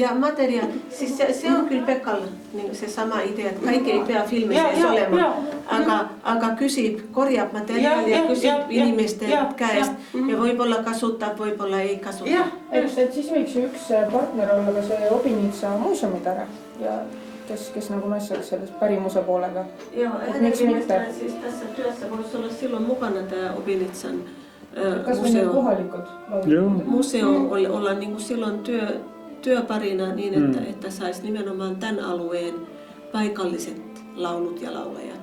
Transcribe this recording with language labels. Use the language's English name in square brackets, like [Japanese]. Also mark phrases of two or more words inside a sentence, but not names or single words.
[Estonian] Ja materjal, siis see on küll Pekal see sama idee, et kõik ei pea filmi sees olema, aga küsib, korjab materjali ja küsib inimeste käest ja võib-olla kasutab, võib-olla ei kasuta. Et siis võiks ju üks partner olla ka see Obinitsa muuseumid ära ja kes nagu mässaks sellest pärimuse poolega. [Finnish] Joo, hänenkin mielestä siis tässä työssä voisi olla silloin mukana tämä Obinitsan museo olla niin kuin silloin työparina niin, että saisi nimenomaan tämän alueen paikalliset laulut ja laulajat.